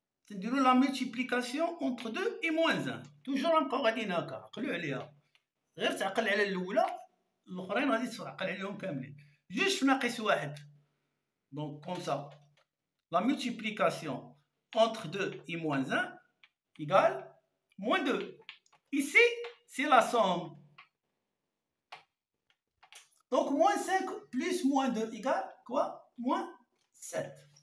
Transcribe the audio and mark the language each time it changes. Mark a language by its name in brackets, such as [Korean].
[Arabic] نديروا [French] la multiplication entre 2 et moins 1. toujours encore [Arabic] غاديين هكا. عقلوا عليها. غير تعقل على الاولى الاخرين غادي تعقل عليهم كاملين. جوج في ناقص 1. [French] Donc, comme ça, la multiplication entre 2 et moins 1 égale moins 2. Ici, c'est la somme. Donc, moins 5 plus moins 2 égale quoi? Moins 7.